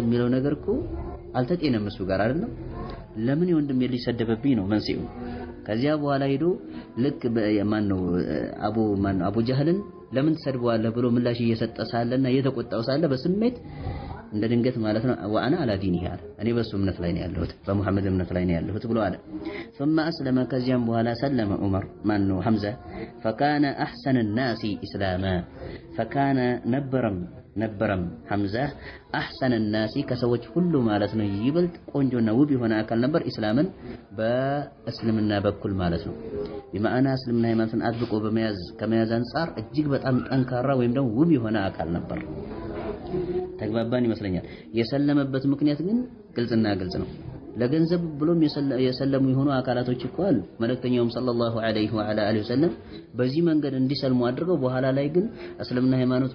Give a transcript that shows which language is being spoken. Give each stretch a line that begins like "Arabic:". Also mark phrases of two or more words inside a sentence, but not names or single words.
Amharic: የሚለው ነገር እኮ አልተጤነም እሱ ጋር አይደለም ለምን የወንድም ሊሰደበብኝ ነው መንስኤው ከዚያ በኋላ ሄዶ ልክ ማነው አቡ ጀህልን ለምን ተሰድበዋለህ ብሎ ምላሽ እየሰጠ ሳለና እየተቆጣው ሳለ በስሜት እንደ ድንገት ማለት ነው
Arabic: وانا على دينه
Amharic: አለ እኔ በሱ እምነት ላይ ነው ያለሁት በመሐመድ እምነት ላይ ነው ያለሁት ብሎ አለ
Arabic: ثم اسلم
Amharic: ከዚያም በኋላ ሰለመ ዑመር ማነው ሐምዛ
Arabic: فكان احسن الناس اسلاما فكان
Amharic: ነበረም ሐምዛ
Arabic: احسن الناس
Amharic: ከሰዎች ሁሉ ማለት ነው ይበልጥ ቆንጆና ውብ የሆነ አካል ነበር እስላምን በእስልምና በኩል ማለት ነው በማዕና እስልምና ሃይማኖትን አጥብቆ ከመያዝ አንፃር እጅግ በጣም ጠንካራ ወይም ደግሞ ውብ የሆነ አካል ነበር ተግባባን ይመስለኛል የሰለመበት ምክንያት ግን ግልጽና ግልጽ ነው ለገንዘብ ብሎም የሰለሙ የሆኑ አካላቶች እኮ አሉ መልእክተኛውም
Arabic: صلى الله عليه وآله وسلم
Amharic: በዚህ መንገድ እንዲሰልሙ አድርገው በኋላ ላይ ግን እስልምና ሃይማኖት